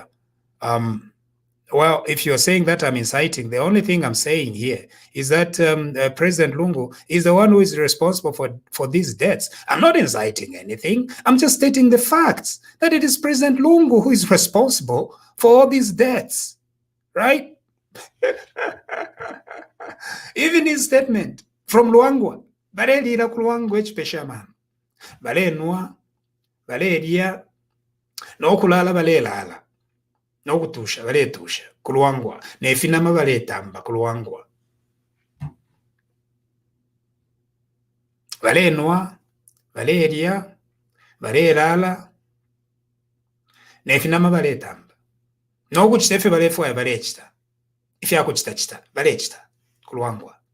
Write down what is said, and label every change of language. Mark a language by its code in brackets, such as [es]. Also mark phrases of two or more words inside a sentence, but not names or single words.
[en] Well, if you're saying that I'm inciting, the only thing I'm saying here is that President Lungu is the one who is responsible for these deaths. I'm not inciting anything. I'm just stating the facts that it is President Lungu who is responsible for all these deaths, right? Even his statement from Luangwa, [bem] bale lira ku Luangwa ekipeshaman, bale nwa, bale lya, n'okulala bale lala, n'okutusha bale tusha ku Luangwa, n'efinama bale tamba ku Luangwa, bale nwa, bale lya, bale lala, n'efinama bale tamba, n'okukita efe bale fwaya bale ekita, ife akukita kita bale ekita ku Luangwa.